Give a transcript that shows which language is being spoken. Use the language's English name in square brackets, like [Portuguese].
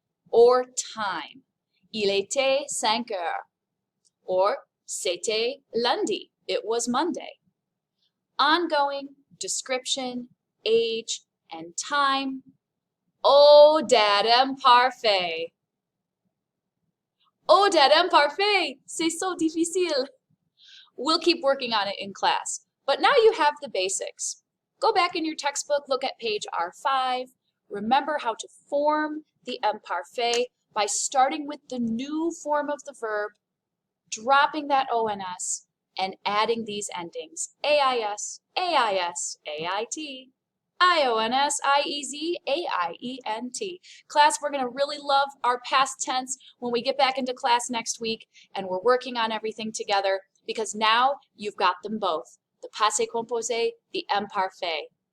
[English] Or time, [French] il était 5 heures. [English] Or [French] c'était lundi, [English] it was Monday. Ongoing, description, age, and time. Oh, dat imparfait. Oh, dat imparfait, [French] c'est [English] so difficile. We'll keep working on it in class. But now you have the basics. Go back in your textbook, look at page R5. Remember how to form the imparfait by starting with the new form of the verb, dropping that ONS, and adding these endings. AIS, AIS, AIT, IONS, IEZ, AIENT. Class, we're going to really love our past tense when we get back into class next week and we're working on everything together because now you've got them both. The passé composé, the imparfait.